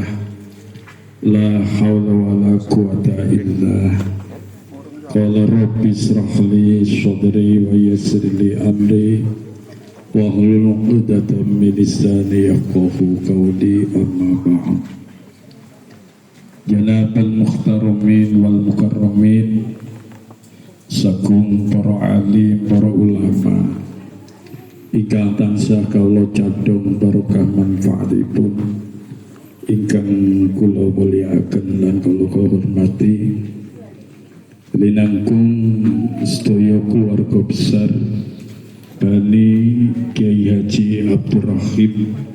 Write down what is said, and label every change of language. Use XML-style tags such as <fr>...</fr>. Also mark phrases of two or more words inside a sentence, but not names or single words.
<ar>لا حول ولا قوة إلا. قال رب اشرح لي صدري ويسر لي أمري واحلل عقدة من لساني يفقهوا قولي، أما بعد. جناب المحترمين والمكرمين,</ar> <jv>sagung para alim, para ulama ingkang tansah kawula cadhong barokah manfaatipun, ingkang kula mulyakaken lan kula hormati, linangkung sedaya</jv> <id>keluarga besar</id> <jv>Bani Kiai Haji Abdur Rahim,</jv>